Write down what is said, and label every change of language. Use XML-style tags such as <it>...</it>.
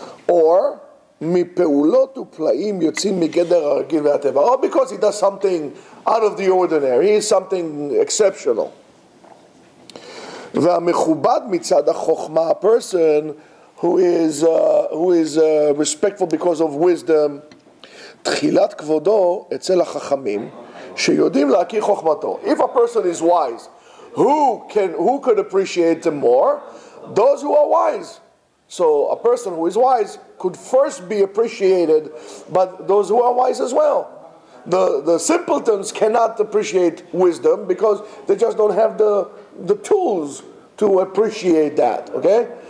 <en>Or</en> <he>מפעולות ופלאים יוצאים מגדר הרגיל והטבע,</he> <en>or because he does something out of the ordinary, he is something exceptional.</en> <he>והמכובד מצד החוכמה,</he> <en>a person who is respectful because of wisdom,</en> <he>תחילת כבודו אצל החכמים שיודעים להכיר חוכמתו.</he> <en>If a person is wise, who could appreciate him more? Those who are wise. So a person who is wise could first be appreciated, but those who are wise as well. The simpletons cannot appreciate wisdom because they just don't have the tools to appreciate that. Okay.</en>